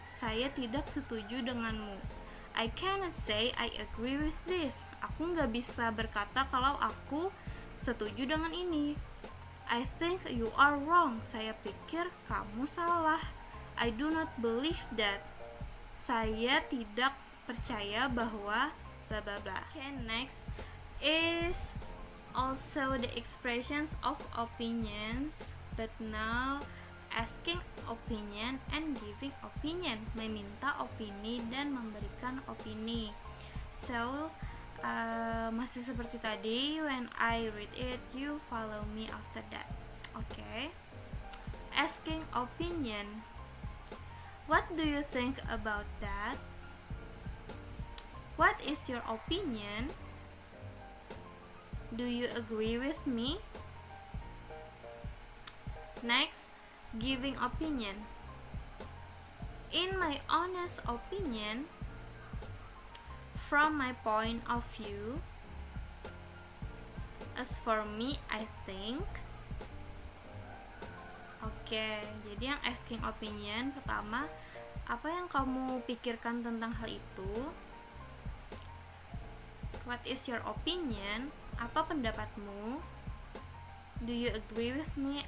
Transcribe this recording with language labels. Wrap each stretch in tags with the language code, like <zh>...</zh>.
<id>Saya tidak setuju denganmu.</id> <en>I cannot say I agree with this.</en> <id>aku nggak bisa berkata kalau aku setuju dengan ini.</id> <en>I think you are wrong.</en> <id>Saya pikir kamu salah.</id> <en>I do not believe that.</en> <id>Saya tidak percaya bahwa</id> <en>bla bla bla. Okay, next is also the expressions of opinions, but now asking opinion and giving opinion,</en> <id>meminta opini dan memberikan opini.</id> <en>So</en> <id>masih seperti tadi,</id> <en>when I read it, you follow me after that. Okay. Asking opinion. What do you think about that? What is your opinion? Do you agree with me? Next, giving opinion. In my honest opinion, from my point of view, as for me, I think.</en> <id>Oke, jadi yang asking opinion pertama, apa yang kamu pikirkan tentang hal itu?</id> <en>What is your opinion?</en> <id>Apa pendapatmu?</id> <en>Do you agree with me?</en>